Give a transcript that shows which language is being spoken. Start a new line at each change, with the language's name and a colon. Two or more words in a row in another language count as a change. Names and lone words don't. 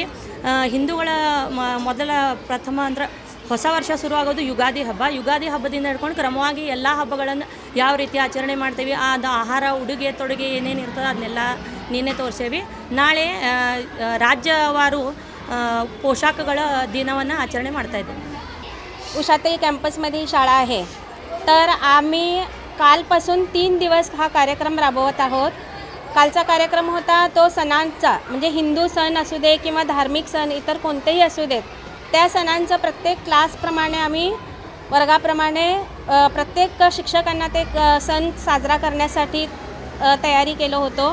Kannada: ಹಿಂದೂಗಳ ಮೊದಲ ಪ್ರಥಮ ಅಂದ್ರೆ ಹೊಸ ವರ್ಷ ಶುರುವಾಗೋದು ಯುಗಾದಿ ಹಬ್ಬ. ಯುಗಾದಿ ಹಬ್ಬದಿಂದ ಹಿಡ್ಕೊಂಡು ಕ್ರಮವಾಗಿ ಎಲ್ಲ ಹಬ್ಬಗಳನ್ನು ಯಾವ ರೀತಿ ಆಚರಣೆ ಮಾಡ್ತೀವಿ, ಅದು ಆಹಾರ, ಉಡುಗೆ ತೊಡುಗೆ ಏನೇನು ಇರ್ತದೆ ಅದನ್ನೆಲ್ಲ ನಿನ್ನೆ ತೋರಿಸೇವಿ. ನಾಳೆ ರಾಜ್ಯವಾರು पोशाखಗಳ दिनाವನ್ನು आचरणे ಮಾಡ್ತಾ इद्देವೆ.
Marathi: उषाताई कॅम्पसमध्ये ही शाळा आहे. तर आम्ही कालपासून 3 दिवस हा कार्यक्रम राबवत आहोत. कालचा कार्यक्रम होता तो सणांचा, म्हणजे हिंदू सण असू दे किंवा धार्मिक सण इतर कोणतेही असू देत, त्या सणांचं प्रत्येक क्लासप्रमाणे आम्ही वर्गाप्रमाणे प्रत्येक शिक्षकांना ते सण साजरा करण्यासाठी तयारी केलं होतो.